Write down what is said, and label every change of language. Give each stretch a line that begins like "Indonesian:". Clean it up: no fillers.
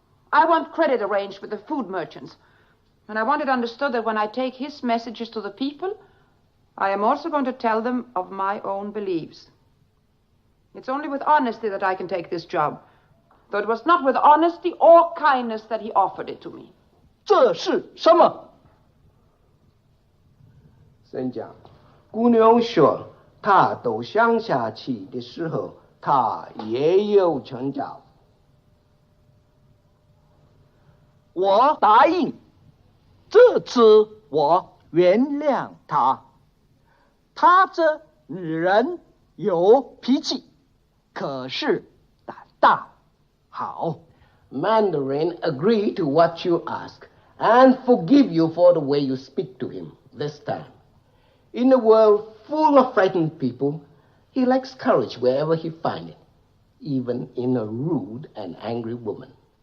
English: I want credit arranged with the food merchants. And I want it understood that when I take his messages to the people, I am also going to tell them of my own beliefs. It's only with honesty that I can take this job. Though it was not with honesty or kindness that he offered it to me.
Chinese: 这是什么？真讲，姑娘说，她到乡下去的时候，她也有成长。我答应，这次我原谅她。她这女人有脾气，可是胆大。好。
English: Mandarin agree to what you ask and forgive you for the way you speak to him this time. In a world full of frightened people, he lacks courage wherever he finds it, even in a rude and angry woman.